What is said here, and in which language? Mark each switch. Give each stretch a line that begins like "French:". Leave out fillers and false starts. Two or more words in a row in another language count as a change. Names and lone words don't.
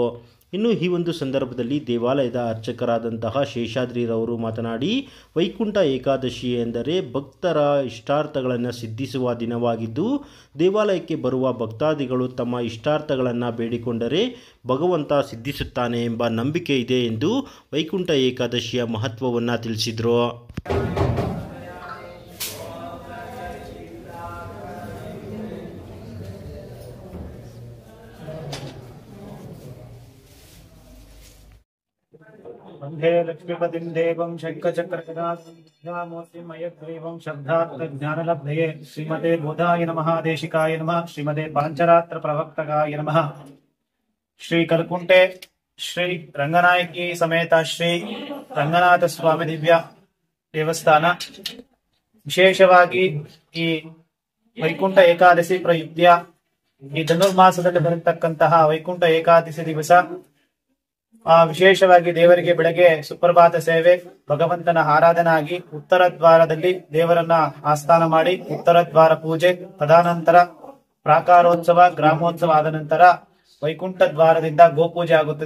Kannada: ಇನ್ನು ಈ ಒಂದು ಸಂದರ್ಭದಲ್ಲಿ ದೇವಾಲಯದ ಅರ್ಚಕರಾದಂತಹ ಶೇಷಾದ್ರಿರವರು ಮಾತನಾಡಿ, ವೈಕುಂಠ ಏಕಾದಶಿ ಎಂದರೆ ಭಕ್ತರ ಇಷ್ಟಾರ್ಥಗಳನ್ನು ಸಿದ್ಧಿಸುವ ದಿನವಾಗಿದ್ದು, ದೇವಾಲಯಕ್ಕೆ ಬರುವ ಭಕ್ತಾದಿಗಳು ತಮ್ಮ ಇಷ್ಟಾರ್ಥಗಳನ್ನು ಬೇಡಿಕೊಂಡರೆ ಭಗವಂತ ಸಿದ್ಧಿಸುತ್ತಾನೆ ಎಂಬ ನಂಬಿಕೆ ಇದೆ ಎಂದು ವೈಕುಂಠ ಏಕಾದಶಿಯ ಮಹತ್ವವನ್ನು ತಿಳಿಸಿದರು.
Sanskrit: वंदे लक्ष्मीपतिं देवं शङ्खचक्रगदामूर्तिं मयग्रीवं शब्दार्थज्ञानलब्धये श्रीमते बोधाय नमः देशिकाय नमः श्रीमते पांचरात्र प्रवक्तकाय नमः।
Kannada: श्री कल्कुंटे श्री रंगनायकी समेत श्री ರಂಗನಾಥ ಸ್ವಾಮಿ ದಿವ್ಯ ದೇವಸ್ಥಾನ ವಿಶೇಷವಾಗಿ ಈ ವೈಕುಂಠ ಏಕಾದಶಿ ಪ್ರಯುಕ್ತ ಈ ಧನುರ್ಮಾಸದಲ್ಲಿ ಬರತಕ್ಕಂತಹ ವೈಕುಂಠ ಏಕಾದಶಿ ದಿವಸ ವಿಶೇಷವಾಗಿ ದೇವರಿಗೆ ಬೆಳಗ್ಗೆ ಸುಪ್ರಭಾತ ಸೇವೆ, ಭಗವಂತನ ಆರಾಧನಾಗಿ ಉತ್ತರ ದ್ವಾರದಲ್ಲಿ ದೇವರನ್ನ ಆಸ್ಥಾನ ಮಾಡಿ ಉತ್ತರ ದ್ವಾರ ಪೂಜೆ, ತದನಂತರ ಪ್ರಾಕಾರೋತ್ಸವ, ಗ್ರಾಮೋತ್ಸವ ಆದ ನಂತರ ವೈಕುಂಠ ದ್ವಾರದಿಂದ ಗೋಪೂಜೆ ಆಗುತ್ತದೆ.